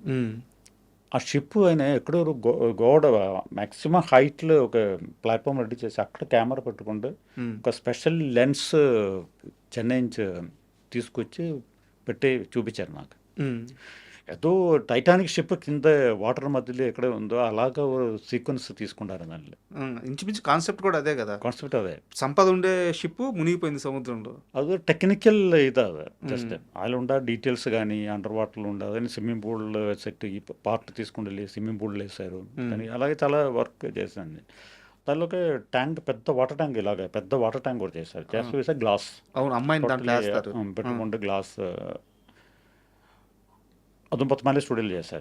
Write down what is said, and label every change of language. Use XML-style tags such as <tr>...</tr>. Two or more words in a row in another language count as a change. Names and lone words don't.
<te>ఆ షిప్ ఆయన ఎక్కడో గోడ మ్యాక్సిమం హైట్లో ఒక ప్లాట్ఫామ్ రెడీ చేసి అక్కడ కెమెరా పెట్టుకుంటూ ఒక</te> <en>special lens</en> <te>చెన్నై నుంచి తీసుకొచ్చి పెట్టి చూపించారు నాకు. ఏదో టైటానిక్ షిప్ కింద వాటర్ మధ్యలో ఎక్కడ ఉందో అలాగా సీక్వెన్స్ తీసుకుంటారు దానిలో. ఇంచుమించు కాన్సెప్ట్ కూడా అదే కదా, కాన్సెప్ట్ అదే. సంపద ఉండే షిప్ మునిగిపోయింది సముద్రంలో.</te> <kn>ಅದು ಟೆಕ್ನಿಕಲ್ ಇದಾವೆ ಜಸ್ಟ್ ಅಲ್ಲಿ</kn> <te>ఉండ డీటెయిల్స్ కానీ అండర్ వాటర్లో ఉండదు.</te> <en>swimming pool set</en> <te>ఈ పార్ట్ తీసుకుని వెళ్ళి</te> <en>swimming pool</en> <te>వేసారు. కానీ అలాగే చాలా వర్క్ చేశాను. దానిలో ఒక ట్యాంక్, పెద్ద</te> <en>water tank,</en> <te>ఇలాగ పెద్ద</te> <en>water tank</en> <te>కూడా చేశారు. చేస్తూ వేసా గ్లాస్ అవును, అమ్మాయిని దాంట్లో వేస్తారు. పెట్టుకుంటే గ్లాస్ అది పద్మాలి స్టూడియోలు చేశారు.</te>